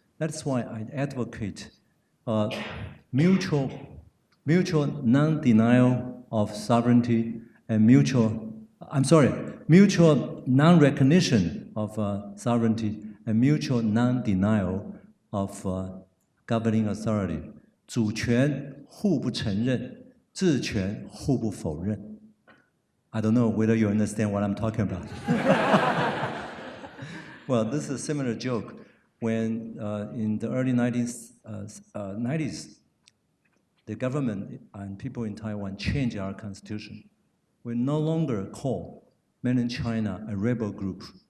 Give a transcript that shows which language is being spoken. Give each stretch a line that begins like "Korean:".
English: That's why I advocate mutual non-denial of sovereignty and mutual non-recognition of sovereignty and mutual non-denial of governing authority.
Chinese: 主权互不承认，治权互不否认。
English: I don't know whether you understand what I'm talking about. Well, this is a similar joke. When in the early 90s, the government and people in Taiwan changed our constitution. We no longer call mainland China a rebel group.